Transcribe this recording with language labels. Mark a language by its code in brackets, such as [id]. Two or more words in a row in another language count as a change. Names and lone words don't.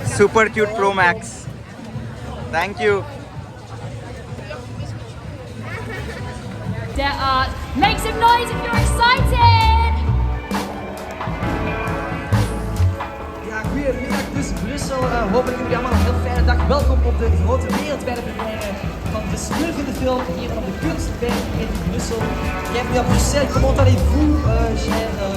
[en] Super cute Pro Max. Thank you. Der Art. Make some noise if you're excited! [nl] Ja, goedemiddag dus Brussel. Hopelijk jullie allemaal een heel fijne dag. Welkom op de grote wereldwijde première van de Smurfende film hier van de Kunstberg in Brussel. [fr] Bienvenue à Bruxelles. Comment allez-vous, cher